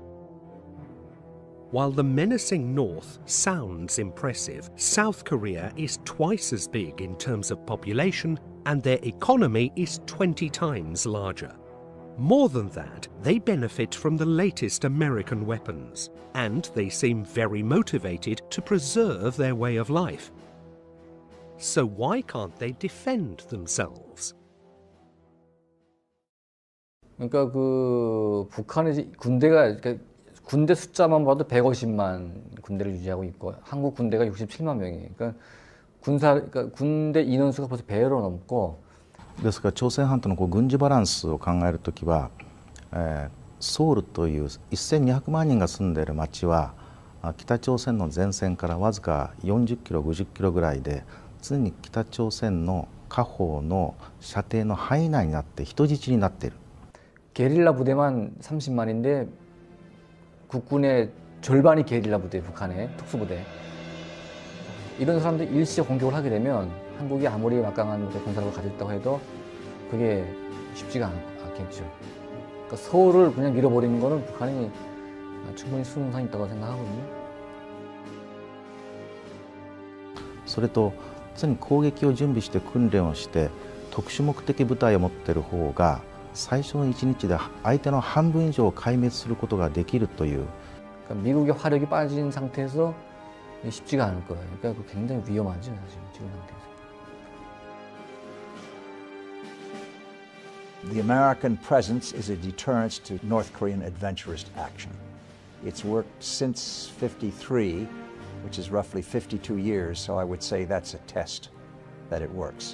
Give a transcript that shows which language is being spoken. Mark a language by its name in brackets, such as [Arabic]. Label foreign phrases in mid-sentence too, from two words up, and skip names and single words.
[English] While the menacing North sounds impressive, South Korea is twice as big in terms of population, and their economy is 20 times larger. More than that, they benefit from the latest American weapons, and they seem very motivated to preserve their way of life. So why can't they defend themselves? [Korean] 그러니까 북한의 군대가 군대 숫자만 봐도 150만 군대를 유지하고 있고 한국 군대가 67만 명이에요. 그러니까 군대 인원수가 벌써 배로 넘고. [Japanese] ですから朝鮮半島の軍事バランスを考えるときは、ソウルという1200万人が住んでいる町は北朝鮮の前線からわずか40キロ50キロぐらいで常に北朝鮮の下方の射程の範囲内になって人質になっている。 [Korean] 게릴라 부대만 30만인데 국군의 절반이 게릴라 부대, 북한의 특수부대. 이런 사람들이 일시에 공격을 하게 되면 한국이 아무리 막강한 군사력을 가지고 있다고 해도 그게 쉽지가 않겠죠. 그러니까 서울을 그냥 밀어버리는 거는 북한이 충분히 수능상 있다고 생각하거든요. [Japanese] それと常に攻撃を準備して訓練をして特殊目的部隊を持っている方が最初の1日で相手の半分以上を壊滅することができるという。 [Korean] 그러니까 미국의 화력이 빠진 상태에서 쉽지가 않을 거예요. 그러니까 굉장히 위험하죠, 사실 지금 상태에서. [English] The American presence is a deterrent to North Korean adventurist action. It's worked since '53, which is roughly 52 years, so I would say that's a test that it works.